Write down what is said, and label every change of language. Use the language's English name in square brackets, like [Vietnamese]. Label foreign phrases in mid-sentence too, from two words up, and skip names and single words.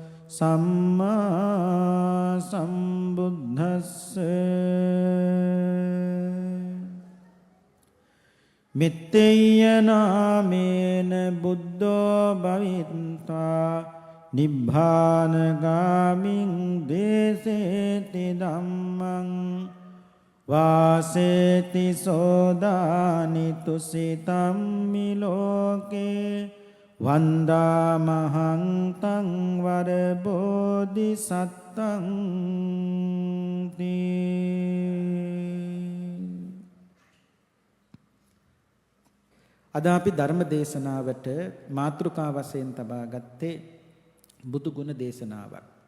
[Pali] සම්මා සම්බුද්දස්ස මෙත්තේය නාමේන බුද්ධෝ භවිත්වා නිබ්බානගාමින් දේසේති ධම්මං වාසේති සෝදානි තුසිතම්මි ලෝකේ වන්දාමහං තං වර බෝධිසත්තං [Sinhala] අද අපි ධර්ම දේශනාවට මාතෘකා වශයෙන් තබා ගත්තේ බුදු ගුණ දේශනාවක්.